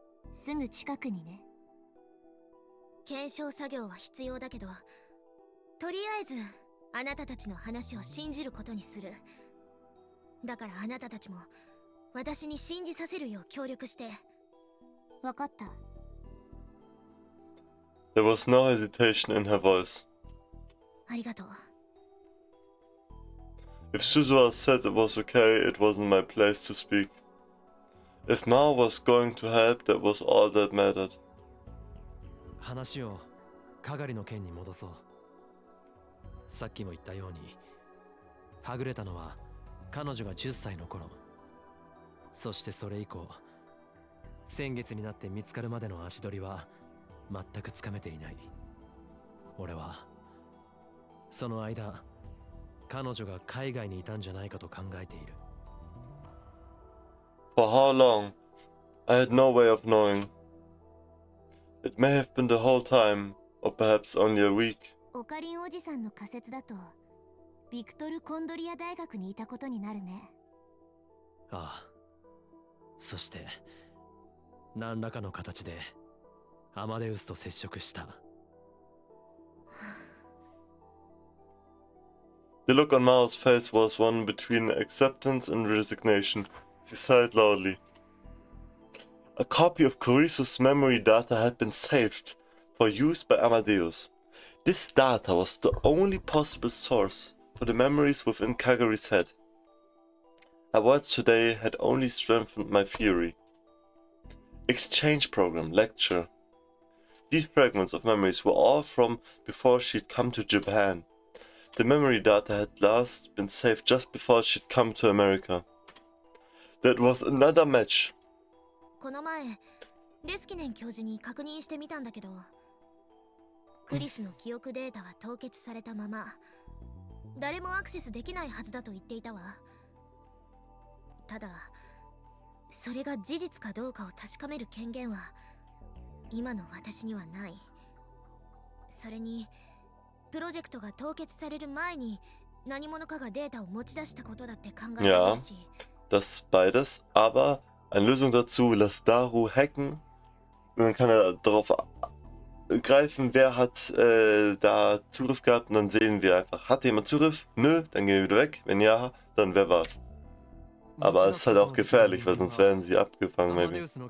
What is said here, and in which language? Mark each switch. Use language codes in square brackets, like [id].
[ja] すぐ近くにね。検証作業は必要だけど、とりあえずあなたたちの話を信じることにする。だからあなたたちも私に信じさせるよう協力して。わかった。 [en] There was no hesitation in her voice. [ja] ありがとう。 [en] If Suzuha said it was okay, it wasn't my place to speak. If Mao was going to help, that was all that mattered. [ja] 話をかがりの件に戻そう。さっきも言ったように、はぐれたのは彼女が10歳の頃。そしてそれ以降、先月になって見つかるまでの足取りは全くつかめていない。俺はその間、彼女が海外にいたんじゃないかと考えている。 [en] For how long? I had no way of knowing. It may have been the whole time, or perhaps only a week. [ja] オカリンおじさんの仮説だとビクトル・コンドリア大学にいたことになるね。ああ。そして何らかの形でアマデウスと接触した。 [en] The look on Mao's face was one between acceptance and resignation. She sighed loudly. A copy of Carice's memory data had been saved for use by Amadeus. This data was the only possible source for the memories within Kagari's head. Her words today had only strengthened my theory. Exchange program, lecture. These fragments of memories were all from before she'd come to Japan. The memory data had last been saved just before she'd come to America. That was another match. [ja] この前レスキネン教授に確認してみたんだけど、クリスの記憶データは凍結されたまま誰もアクセスできないはずだと言っていたわ。ただそれが事実かどうかを確かめる権限は今の私にはない。それにプロジェクトが凍結される前に何者かがデータを持ち出したことだって考えられるし。 [de] Das beides, aber eine Lösung dazu, lass Daru hacken. Und dann kann er darauf greifen, wer hat da Zugriff gehabt, und dann sehen wir einfach, hatte jemand Zugriff? Nö, dann gehen wir wieder weg. Wenn ja, dann wer war's? Aber es ist halt auch gefährlich, weil sonst werden sie abgefangen, maybe.